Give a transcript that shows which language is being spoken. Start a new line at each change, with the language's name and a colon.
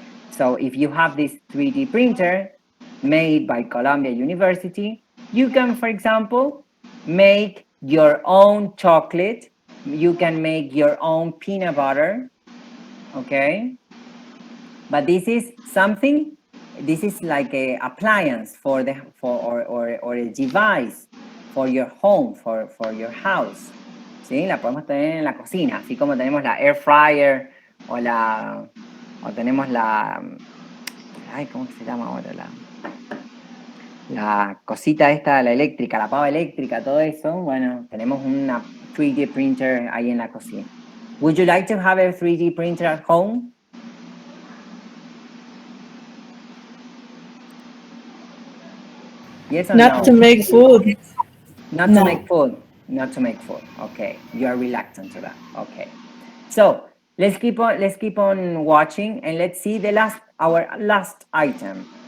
English: So if you have this 3D printer made by Columbia University, you can, for example, make your own chocolate, you can make your own peanut butter, okay? But this is something, this is like a appliance or a device for your home, for your house.
Spanish: ¿Sí? La podemos tener en la cocina, así como tenemos la air fryer o tenemos la, ay, ¿cómo se llama ahora? La cosita esta, la eléctrica, la pava eléctrica, todo eso. Bueno, tenemos una 3D printer ahí en la cocina.
English: Would you like to have a 3D printer at home? Yes or no? Not to make food. Not to make food. Not to make food. Okay, you are reluctant to that. Okay, so let's keep on watching and let's see our last item.